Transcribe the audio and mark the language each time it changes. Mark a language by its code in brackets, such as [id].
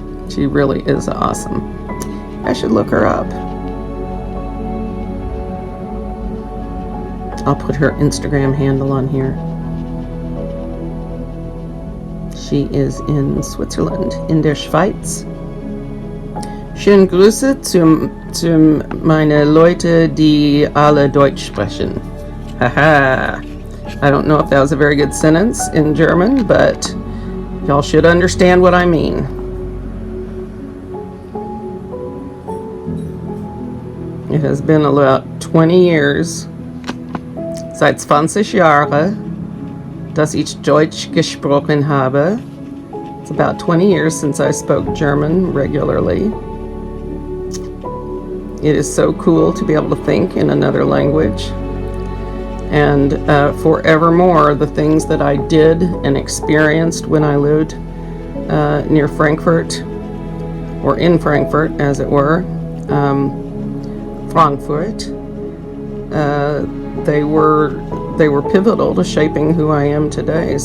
[en] She really is awesome. I should look her up. I'll put her Instagram handle on here. She is in Switzerland, [de] in der Schweiz. Schöne Grüße zu meine Leute, die alle Deutsch sprechen. Haha. [en] I don't know if that was a very good sentence in German, but y'all should understand what I mean. It has been about 20 years, [de] seit 20 Jahre, dass ich Deutsch gesprochen habe. [en] It's about 20 years since I spoke German regularly. It is so cool to be able to think in another language. And forevermore, the things that I did and experienced when I lived near Frankfurt, or in Frankfurt, as it were, Frankfurt, they were pivotal to shaping who I am today.